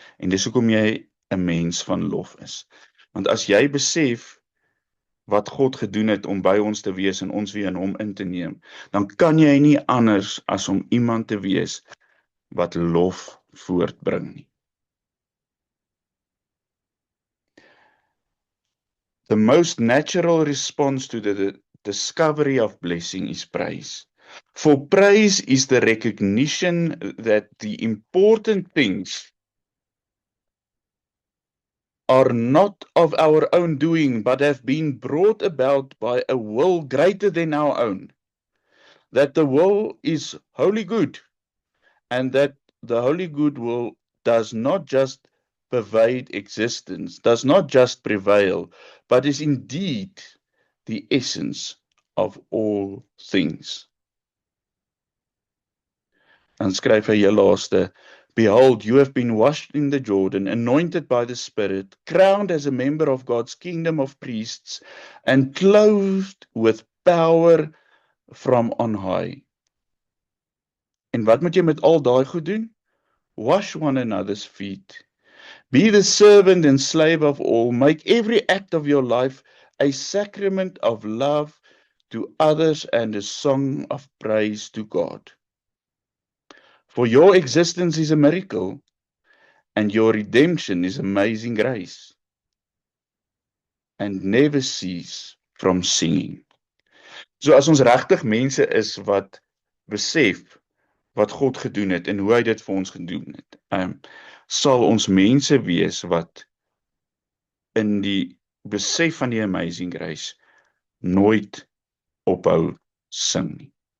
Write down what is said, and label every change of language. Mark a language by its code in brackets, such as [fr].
[af] En dis hoekom jy 'n mens van lof is. Want as jy besef wat God gedoen het om by ons te wees en ons weer in hom in te neem, dan kan jy nie anders as om iemand te wees wat lof voortbring nie. [en] The most natural response to the discovery of blessing is praise. For praise is the recognition that the important things are not of our own doing, but have been brought about by a will greater than our own. That the will is wholly good, and that the wholly good will does not just pervade existence, does not just prevail, but is indeed the essence of all things. [af] Dan skryf hy heel laaste, [en] Behold, you have been washed in the Jordan, anointed by the Spirit, crowned as a member of God's kingdom of priests, and clothed with power from on high. [af] En wat moet jy met al daai goed doen? [en] Wash one another's feet. Be the servant and slave of all. Make every act of your life a sacrament of love to others and a song of praise to God. For your existence is a miracle, and your redemption is amazing grace, and never cease from singing. [af] So as ons regtig mense is wat besef wat God gedoen het en hoe hy dit vir ons gedoen het, sal ons mense wees wat in die besef van die amazing grace nooit ophou sing nie.